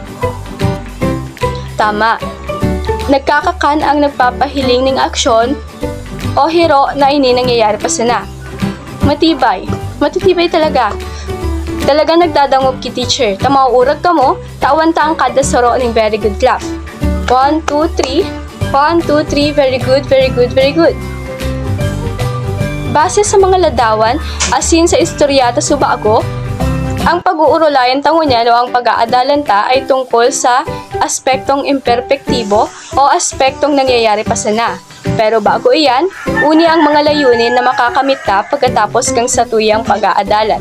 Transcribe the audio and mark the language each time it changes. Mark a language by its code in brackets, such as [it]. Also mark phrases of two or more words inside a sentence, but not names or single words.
[bik] Tama, nagkakakan ang nagpapahiling ng aksyon o hero na ini nangyayari pa sana. Matitibay talaga. Talagang nagdadangog ki teacher. Tamauurag ka mo, tawan ta ang kada saro ng [en] very good clap. [bik] 1, 2, 3. 1, 2, 3. [en] Very good, very good, very good. [bik] Base sa mga ladawan, asin sa istoryata subago, ang pag-uurulayan tango niya o ang pag-aadalan ta ay tungkol sa aspektong imperpektibo o aspektong nangyayari pa sana. Pero bago iyan, uni ang mga layunin na makakamit ta pagkatapos kang satuyang pag-aadalan.